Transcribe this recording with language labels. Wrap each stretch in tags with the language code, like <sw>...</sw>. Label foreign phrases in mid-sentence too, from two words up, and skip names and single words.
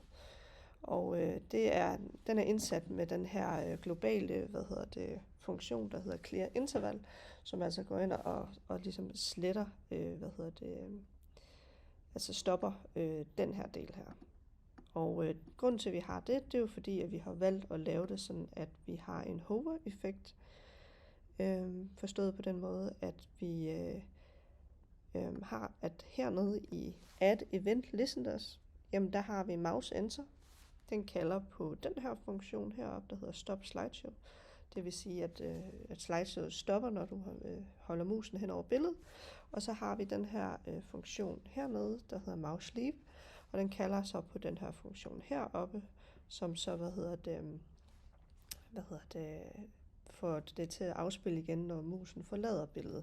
<da>Og den er indsat med den her globale funktion, der hedder</da> <en>clear interval,</en> <da>som altså går ind og ligesom sletter, altså stopper den her del her. Og grunden til, at vi har det er jo fordi, at vi har valgt at lave det sådan, at vi har en hover-effekt, forstået på den måde, at vi har, at hernede i</da> <en>add event listeners,</en> <da>jamen der har vi</da> <en>mouse enter.</en> <da>Den kalder på den her funktion heroppe, der hedder</da> <en>stop slideshow.</en> <da>Det vil sige, at slideshow stopper, når du holder musen hen over billedet. Og så har vi den her funktion hernede, der hedder</da> <en>mouse leave.</en> <da>Og den kalder så på den her funktion heroppe, som så, får det til at afspille igen, når musen forlader billedet.</da>